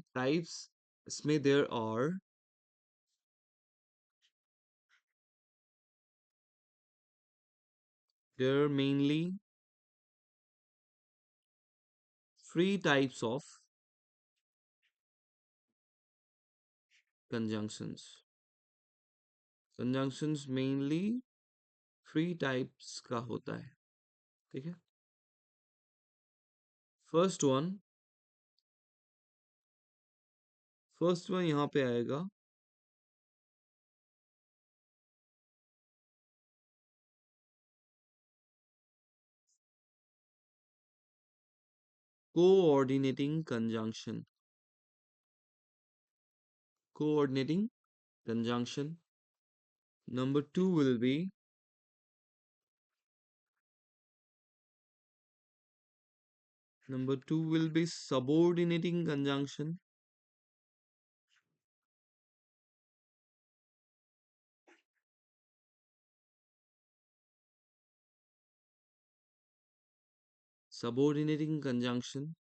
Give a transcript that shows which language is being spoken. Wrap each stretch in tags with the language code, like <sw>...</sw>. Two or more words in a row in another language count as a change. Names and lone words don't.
<en>Types इसमें there are mainly three types of conjunctions।</en> <hi>कंजंक्शंस मेनली</hi> <en>three types</en> <hi>का होता है। ठीक है,</hi> <en>first one first one</en> <hi>यहाँ पे आएगा</hi> <en>coordinating conjunction. Coordinating conjunction. Number two will be subordinating conjunction. Subordinating conjunction.</en>